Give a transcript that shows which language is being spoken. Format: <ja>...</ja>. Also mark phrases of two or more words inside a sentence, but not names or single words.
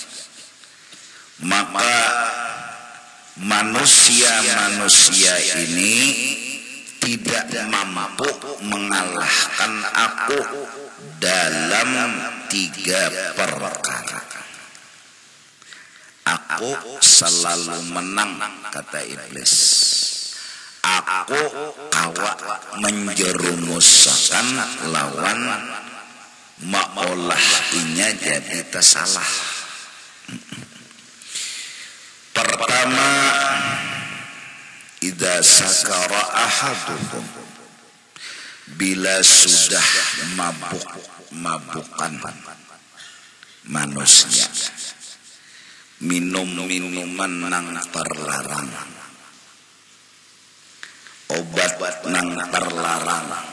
<id>Maka manusia-manusia ini tidak mampu mengalahkan aku dalam 3 perkara. Aku selalu menang, kata Iblis.</id> <bjn>Aku kawak menjerumuskan lawan maolah inya jadi tersalah.</bjn> <id>Pertama,</id> <ar>إذا سكر أحدكم,</ar> <bjn>bila sudah mabuk-mabukan manusia, minum minuman nang terlarang, obat nang terlarang,</bjn>